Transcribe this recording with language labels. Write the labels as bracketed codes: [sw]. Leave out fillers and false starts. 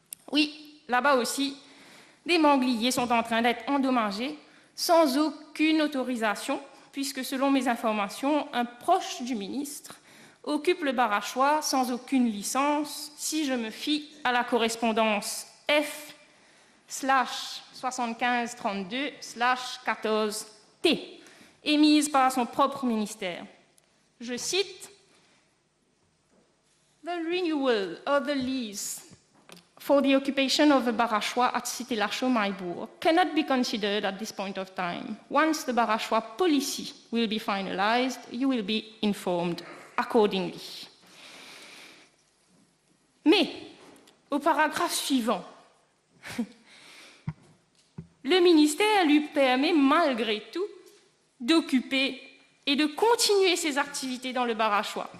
[fr] Oui, là-bas aussi, des mangliers sont en train d'être endommagés sans aucune autorisation, puisque selon mes informations, un proche du ministre occupe le Barachois sans aucune licence, si je me fie à la correspondance F/7532/14T, émise par son propre ministère. Je cite: [en] « The renewal of the lease for the occupation of the Barachois at Cité-Lachaud, Maillebourg cannot be considered at this point of time. Once the Barachois policy will be finalized, you will be informed accordingly. [fr] » Mais, au paragraphe suivant, le ministère lui permet malgré tout d'occuper et de continuer ses activités dans le Barachois.